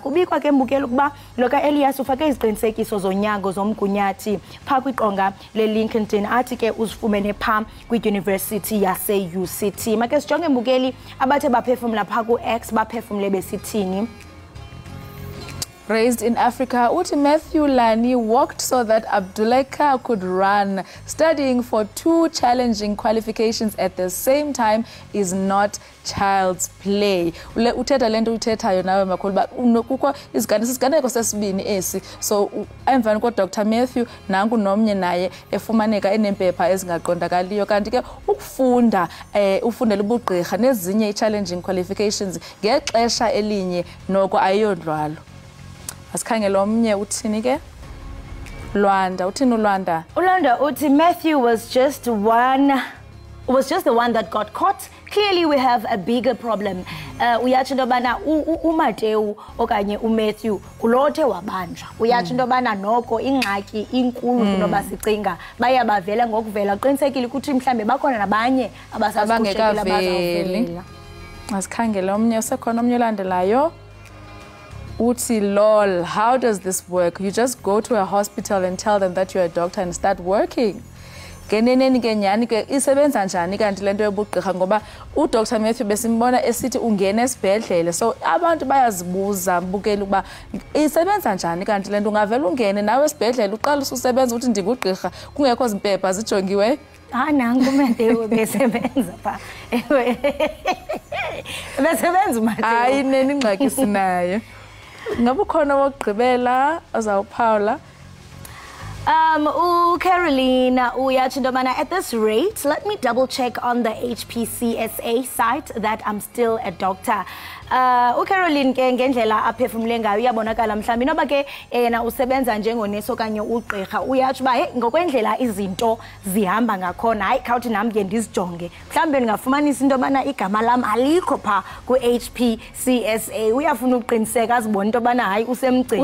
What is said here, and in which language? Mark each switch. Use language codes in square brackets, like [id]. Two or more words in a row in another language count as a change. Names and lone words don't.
[xh] Kubikwa ke mbukela ukuba loka Elias ufake iziqinisekiso zonyango zomgunyathi pha kwiqonga leLincoln athi ke uzifumene pha kwidyunivesithi yase-UCT. Make sijonge mbukeli abathe baphefumla pha ku-X baphefumle besithini. [en] Raised in Africa, uthi Matthew Lani walked so that Abduleka could run. Studying for 2 challenging qualifications at the same time is not child's play. [xh] Uthetha lento uthethayo nawe makhulu ba kukho isiganeko sesibini esi. So emvani ko Dr Matthew nanku nomnye naye efumaneka enempepha ezingaqondakaliyo kanti ke ukufunda ufundela ubugqirha nezinye [en] challenging qualifications [xh] ngexesha elinye noko ayiyondlwalo. Asikhangela omnye uthini ke? Lwanda, uthini uLwanda? [en] Ulwanda uthi Matthew was just the one that got caught. Clearly we have a bigger problem. [xh] Uyatsho into yobana uMatewu okanye uMatthew kulothe wabanjwa. Uyatsho into yobana noko ingxaki inkulu kunoba sicinga bayabavela ngokuvela qinisekile ukuthi mhlambe bakhona nabanye abasasikushekela bazawuvela. Asikhangela omnye usekhona omnye olandelayo. [en] Uthi lol, how does this work? You just go to a hospital and tell them that you're a doctor and start working. [xh] Ngeneneni ke nyani ke isebenza njani kanti lento yobugqirha ngoba uDr Matthew besimbona esithi ungena esibhedlele so abantu bayazibuza mbukela ukuba isebenza njani kanti lento ungavela ungene nawe esibhedlele uqala ususebenza uthi ndingugqirha kungekho zimpepha zijongiwe. Nangu Matthew besebenza pha. Besebenza uMatthew. Hayi neni ingxaki sinayo. Ngabe khona wokugqibela ozawuphawula? Carolina uyatsho into yobana [en] at this rate, let me double check on the HPCSA site that I'm still a doctor. [xh] Caroline ke ngendlela aphefumule ngayo iyabonakala mhlawumbi noba ke yena usebenza njengonesi okanye ugqirha uyatsho uba ngokwendlela izinto zihamba ngakhona hayi khawuthi nami ke ndizijonge mhlawumbi ndingafumanisa into yobana igama lam alikho pha ku-HPCSA uyafuna uqiniseka azibona into yobana hayi usemgcini